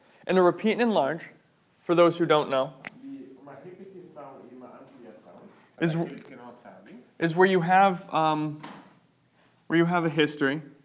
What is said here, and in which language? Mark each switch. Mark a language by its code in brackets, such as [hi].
[en] And a repeat and enlarge, for those who don't know, [pt] E uma repetição e uma ampliação, [en] Is- [pt] para aqueles que não sabem, [en] is where you have a history.